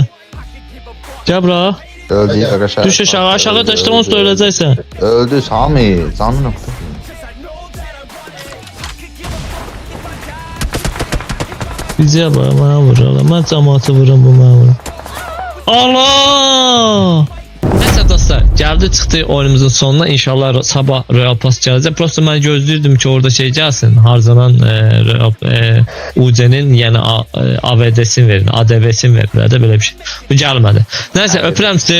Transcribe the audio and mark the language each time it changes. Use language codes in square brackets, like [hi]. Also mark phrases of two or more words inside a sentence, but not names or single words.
[az] Gəl bura. [tr] Öldü arkadaşlar. [az] Düş aşağı taşda onsuz da öləcəksən. [tr] Öldü Sami. Canını [az] Bizə bax, mənə vururlar. Mən cəmaatı vururam bu mənə vurur. Allah! [tr] Neyse dostlar, geldi çıktı oyunumuzun sonuna. İnşallah sabah Royal Pass gelecek. Prosto ben gözlüyordum ki orada şey gelsin. Harcanan UC'nin yani AVD'sini verin, ADV'sini verirler de böyle bir şey. Bu gelmedi. Neyse [az] öpürəm sizi.